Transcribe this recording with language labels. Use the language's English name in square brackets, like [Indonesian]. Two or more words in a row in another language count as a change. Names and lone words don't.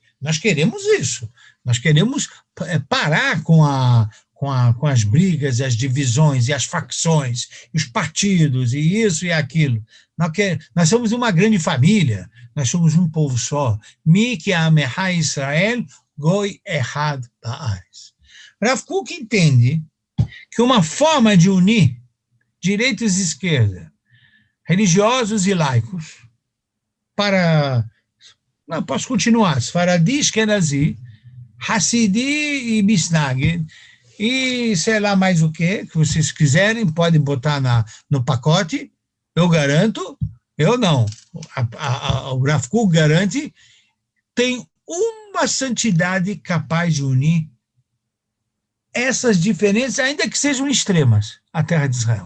[Portuguese] Nós queremos isso. Nós queremos parar com as brigas, as divisões e as facções, os partidos, e isso e aquilo. Nós somos uma grande família, nós somos um povo só. [Hebrew] מי כעמך ישראל גוי אחד בארץ. [Portuguese] Rav Kuk entende que uma forma de unir direitos e esquerda, religiosos e laicos, não, posso continuar, Sfaradi, Ashkenazi, Hassidi e Misnagid, e sei lá mais o que vocês quiserem, podem botar no pacote, eu garanto, eu não, o Rav Kuk garante, tem uma santidade capaz de unir essas diferenças, ainda que sejam extremas, a terra de Israel.